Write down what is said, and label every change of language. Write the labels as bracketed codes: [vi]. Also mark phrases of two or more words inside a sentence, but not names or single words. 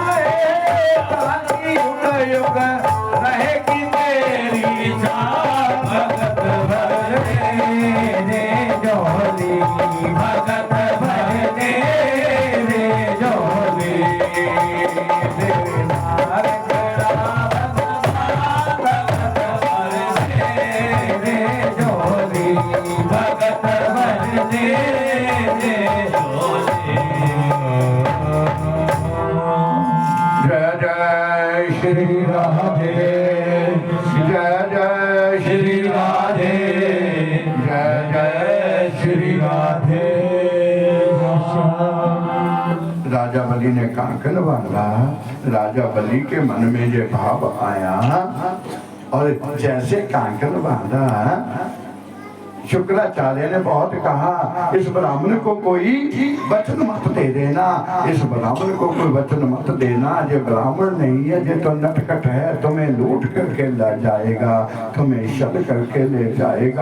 [hi] युग युग रहेगी तेरी छाप भगत भर दे जोली भगत भर दे जोली तेरे नार करा भगवान भगत भर दे जोली भगत भर दे जोली। जय जय श्री राधे, जय जय श्री राधे, जय जय श्री राधे। राजा बलि ने कांकन बांधा। राजा बलि के मन में ये भाव आया और जैसे कांकन बांधा, शुक्राचार्य ने बहुत कहा इस ब्राह्मण को कोई वचन मत दे देना, इस ब्राह्मण को कोई वचन मत देना, ये ब्राह्मण नहीं है, ये तो नटखट है, तुम्हें लूट करके ले जाएगा, तुम्हें छल करके ले जाएगा।